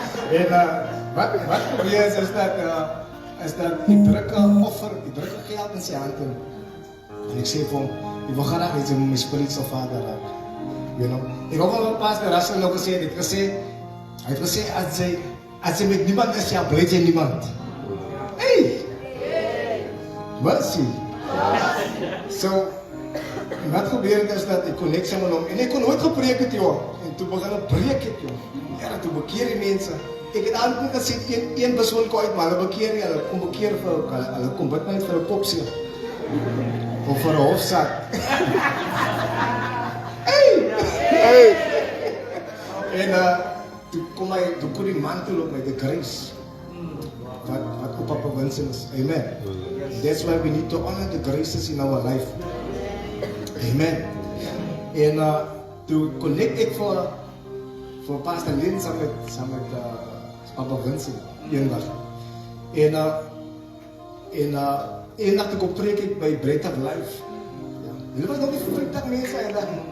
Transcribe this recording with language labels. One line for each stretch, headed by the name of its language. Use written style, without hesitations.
Afrikaans: En wat gebeur is dat ek druk 'n offer, ek druk geld in sy hand in. En ek sê vir hom, ek wil graag hê jy moet my spiritual vader raak.
English: You know?
Afrikaans: Ek hoor wel Pastor Russell nou gesê, dit gesê, Hy het gesê, as jy met niemand is, ja, bly jy niemand.
English: Hey! Mercy.
Afrikaans: So, wat gebeur het is dat ek connect saam met hom, en ek kon nooit gepreek het, joh. En toe begin ek preek het, joh. Ja, toe bekeer die mense. Ek het altyd gesê, een persoon kom uit, maar hulle bekeer nie, hulle kom bekeer vir, hulle kom bid net vir 'n popseer. Of vir 'n hofsaak. Hey! En toe kon die mantel op my,
English: the grace.
Afrikaans: Wat op Papa Vincent is. Amen.
English: That's why we need to honor the graces in our life.
Afrikaans: Amen. En toe connect ek voor Pastor Lynn saam met Papa Vincent eendag. En eendag toe kom preek ek by Bread of Life. Ja. Hulle was nog nie vrydag mense eendag.